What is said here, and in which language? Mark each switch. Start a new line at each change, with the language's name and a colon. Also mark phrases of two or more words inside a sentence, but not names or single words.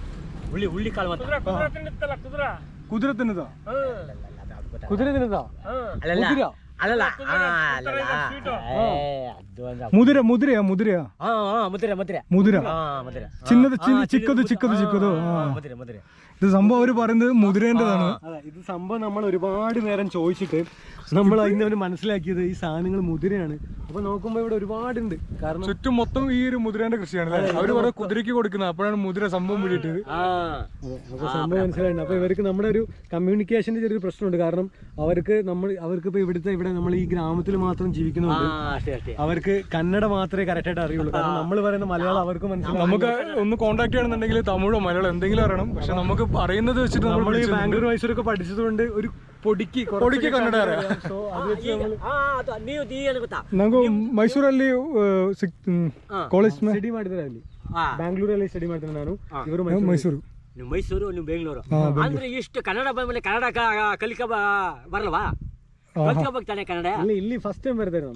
Kannada: ಹುಳ್ಳಿ ಕಾಳು ಅಂತ ಕುದುರೆ ತಿನ್ನದ ಅಲ್ಲಲ್ಲ ಮುದಿರ ಚಿಕ್ಕದು
Malayalam: ഇത് സംഭവം അവര് പറയുന്നത് മുതിരേണ്ടതാണ്. ഇത് സംഭവം നമ്മൾ ഒരുപാട് നേരം ചോദിച്ചിട്ട് നമ്മൾ അതിന് മനസ്സിലാക്കിയത് ഈ സാധനങ്ങൾ മുതിരയാണ്. അപ്പൊ നോക്കുമ്പോ ഇവിടെ ഒരുപാടുണ്ട്. കാരണം ചുറ്റും മൊത്തം ഈ ഒരു മുതിരേന്റെ കൃഷിയാണ്. അവര് കുറെ കുതിരക്ക് കൊടുക്കുന്നത്. അപ്പോഴാണ് മുതിര സംഭവം പിടിയിട്ടത്. അപ്പൊ സംഭവം മനസ്സിലായിട്ടുണ്ട്. അപ്പൊ ഇവർക്ക് നമ്മുടെ ഒരു കമ്മ്യൂണിക്കേഷന്റെ ചെറിയൊരു പ്രശ്നമുണ്ട്. കാരണം അവർക്ക് ഇപ്പൊ ഇവിടെ നമ്മൾ ഈ ഗ്രാമത്തിൽ മാത്രം ജീവിക്കുന്നുണ്ട്. അവർക്ക് കന്നഡ മാത്രമേ കറക്റ്റായിട്ട് അറിയുള്ളൂ. കാരണം നമ്മൾ പറയുന്ന മലയാളം അവർക്ക് മനസ്സിലാവും. നമുക്ക് ഒന്ന് കോൺടാക്ട് ചെയ്യണമെന്നുണ്ടെങ്കിൽ തമിഴോ മലയാളം എന്തെങ്കിലും അറിയണം. പക്ഷെ നമുക്ക് അറിയുന്നത് വെച്ചിട്ട് നമ്മൾ ഈ ബാംഗ്ലൂർ മൈസൂരൊക്കെ പഠിച്ചതുകൊണ്ട് പൊടിക്ക് ಕನ್ನಡ അറിയാം.
Kannada: ಸೊ ಅದು
Malayalam: വെച്ച് നമ്മൾ
Kannada: ನೀವು ಏನು ಗೊತ್ತಾ ನಂಗೂ ಮೈಸೂರಲ್ಲಿ ಕಾಲೇಜ್ ಸ್ಟಡಿ ಮಾಡಿದ್ರೆ ಅಲ್ಲಿ ಬ್ಯಾಂಗ್ಳೂರಲ್ಲಿ ಸ್ಟಡಿ ಮಾಡ್ತೇನೆ ನಾನು, ಇವರು ಮೈಸೂರು. ನೀವು ಮೈಸೂರು, ನೀವು ಬೆಂಗಳೂರು ಅಂದ್ರೆ ಇಷ್ಟು ಕನ್ನಡ ಬಂದ್ಮೇಲೆ ಕನ್ನಡ ಕಲಿಕ ಬರಲ್ವಾ? ಕಲ್ತ್ಕೋಬೇಕಾನೆ ಕನ್ನಡ. ಇಲ್ಲಿ ಫಸ್ಟ್ ಟೈಮ್ ಬರ್ತಾರೆ നമ്മൾ.